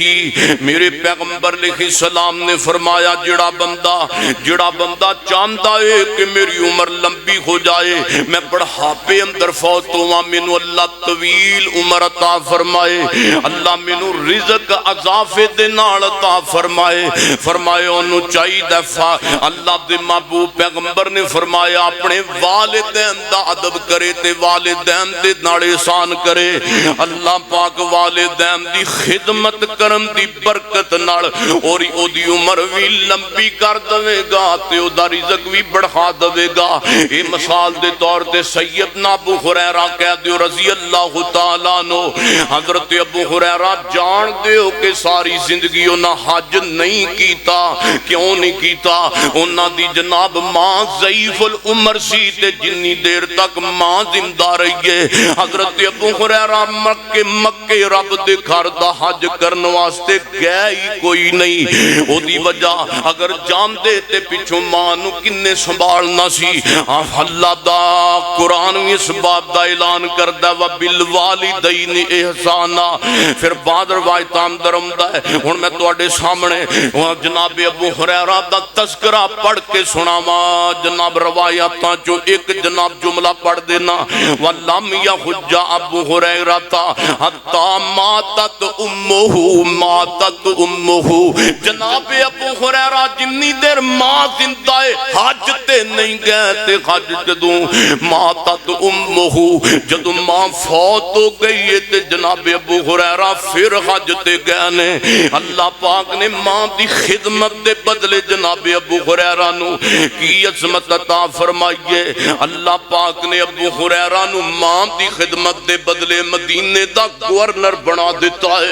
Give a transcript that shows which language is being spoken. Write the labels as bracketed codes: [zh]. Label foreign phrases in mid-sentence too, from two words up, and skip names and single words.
[pa] میرے پیغمبر علیہ السلام نے فرمایا جڑا بندہ چاہتا ہے کہ میری عمر لمبی ہو جائے، میں بڑھاپے اندر فوت ہوا، مینو اللہ طویل عمر عطا فرمائے، اللہ مینو رزق اضافے دے نال عطا فرمائے۔ فرمائے انہوں چاہیے دفعہ اللہ دے محبوب پیغمبر نے فرمایا اپنے والدین دا ادب کرے تے والدین دے نال احسان کرے، اللہ پاک والدین دی خدمت کرن دی برکت نال اور او دی عمر بھی لمبی کر دے گا تے او دا رزق بھی بڑھا دے گا۔ یہ مثال دے طور تے سیدنا ابو ہریرہ کہہ دیو [ar] رضی اللہ تعالیٰ عنہ، [pa] حضرت ابو ہریرہ جان دیو کہ ساری زندگی انہاں حج نہیں کیتا، کیوں نہیں کیتا؟ انہاں دی جناب ماں ضعیف العمر سی تے جنی دیر تک ماں زندہ رہی ہے، حضرت ابو ہریرہ مکے رب دے گھر دا حج کرن واسطے گئے ہی کوئی نہیں۔ او دی وجہ اگر جان دے تے پچھوں ماں نو کنے سنبھالنا سی؟ اللہ دا قرآن اس بات دا اعلان اعلان کردا [ar] و بالوالدین احسانا. [pa] پھر بعد روایت اندر آندا ہے. ہن میں تواڈے سامنے جناب ابو ہریرہ دا تذکرہ پڑھ کے سناواں. جناب روایتاں جو ایک جناب جملہ پڑھ دینا. [ar] ولم یحج ابو ہریرہ حتی ماتت امہ. [pa] جناب ابو ہریرہ جنی دیر ماں زندہ ہے حج تے نہیں گئے تے حج جدوں [ar] ماتت امہ [pa] جدوں ماں فوت ہو گئی ہے تے جناب ابو ہریرہ پھر حج تے گئے نے. اللہ پاک نے ماں دی خدمت دے بدلے جناب ابو ہریرہ نو کی عظمت عطا فرمائیے. اللہ پاک نے ابو ہریرہ نو ماں دی خدمت دے بدلے مدینے دا گورنر بنا دیتا ہے.